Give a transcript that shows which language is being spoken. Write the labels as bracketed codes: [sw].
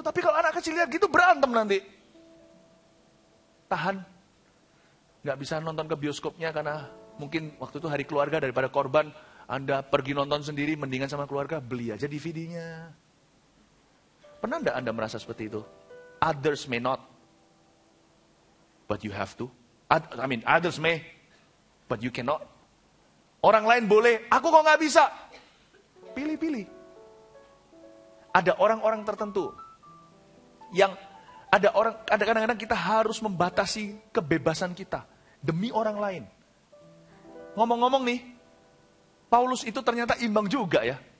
[id] Tapi kalau anak kecil lihat gitu, berantem nanti. Tahan. Gak bisa nonton ke bioskopnya karena mungkin waktu itu hari keluarga daripada korban. Anda pergi nonton sendiri, mendingan sama keluarga, beli aja DVD-nya. Pernah enggak Anda merasa seperti itu? [en] Others may not, but you have to. Others may, but you cannot. [id] Orang lain boleh, aku kok nggak bisa. Pilih-pilih. Ada orang-orang tertentu yang ada kadang-kadang kita harus membatasi kebebasan kita demi orang lain. Ngomong-ngomong nih, Paulus itu ternyata imbang juga ya.